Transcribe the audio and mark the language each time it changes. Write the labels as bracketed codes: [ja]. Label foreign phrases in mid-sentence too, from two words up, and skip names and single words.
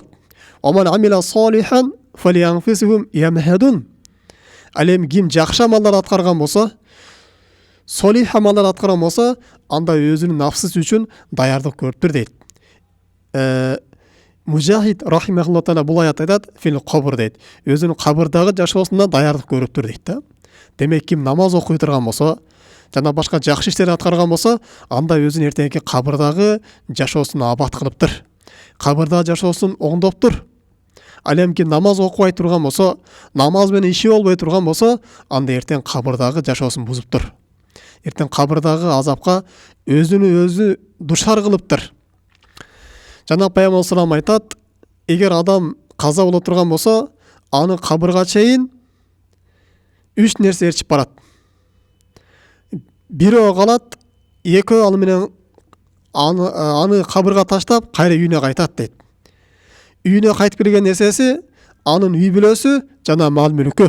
[ar] ومن عمل صالحا فلأنفسهم يمهدون. [ky] Ал эми ким жакшы амалдар аткарган болсо, солих амалдар аткарган болсо, анда өзүнүн нафсысы үчүн даярдык көрүптүр дейт. Мужахид [ar] رحمه الله تعالى [ky] бул аят айтат, [ar] في القبر [ky] дейт. Өзүнүн кабырдагы жашоосунда даярдык көрүптүр дейт да. Демек ким намаз окуй турган болсо, жана башка жакшы иштер аткарган болсо, анда өзүнүн эртеңки кабырдагы жашоосун абат кылыптыр. Кабырда жашоосун оңдоптур. Ал эми намаз окубай турган болсо, намаз менен иши болбой турган болсо, анда эртең кабырдагы жашоосун бузуптур. Эртең кабырдагы азапка өзүнү өзү душар кылыптыр. Жана Пайгамбар [ar] صلى الله عليه وسلم [ky] айтат, эгер адам каза боло турган болсо, аны кабырга чейин 3 нерсе ээрчип барат. Бирөө калат, экөө ал менен аны кабырга таштап, кайра үйүнө кайтат дейт. Үйүнө кайтып келген нерсеси анын үй бүлөсү жана мал мүлкү.